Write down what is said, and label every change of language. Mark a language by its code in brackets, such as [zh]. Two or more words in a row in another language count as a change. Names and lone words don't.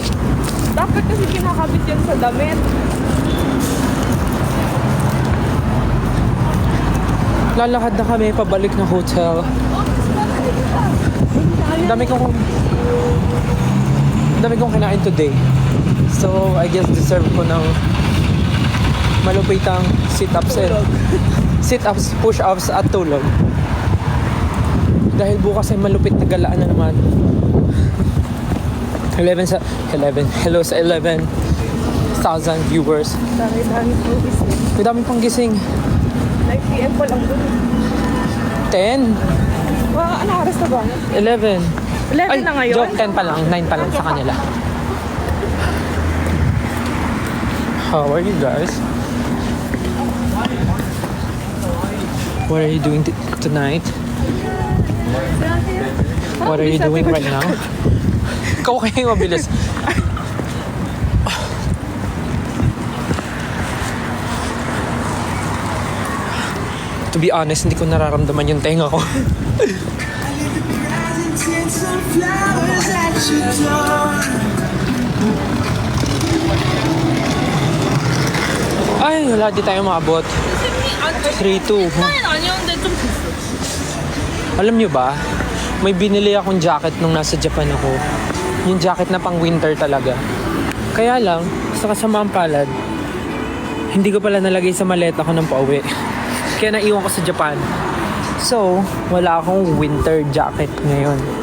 [tl] Dapat kasi kinakabit yan sa damit. Lalakad na kami pabalik ng hotel. Dami kong kinain today. [en] So, I guess [tl] deserve ko ng malupitang sit-ups, push-ups at tulog. Dahil bukas ay malupit na galaan na naman. 11 hello sa 11,000 viewers. Dami po gising. May dami pang gising. 9 PM pa lang dun. 10, Ano oras na ba? 11. 11 na ngayon? Joke, 10 pa lang. 9 pa lang sa kanila. [en] How are you guys? What are you doing tonight? What are you doing right now? [tl] Ikaw kayo mabilis. [en] To be honest, [tl] hindi ko nararamdaman yung tenga ko. Ay, wala di tayo maabot. 3-2. [ko] 아니 아니었는데 좀 됐어. [tl] Alam nyo ba, may binili akong jacket nung nasa Japan ako. Yung jacket na pang winter talaga. Kaya lang, sa kasamaang palad, hindi ko pala nalagay sa maleta ko ng pauwi. Kaya naiwan ko sa Japan. So, wala akong winter jacket ngayon.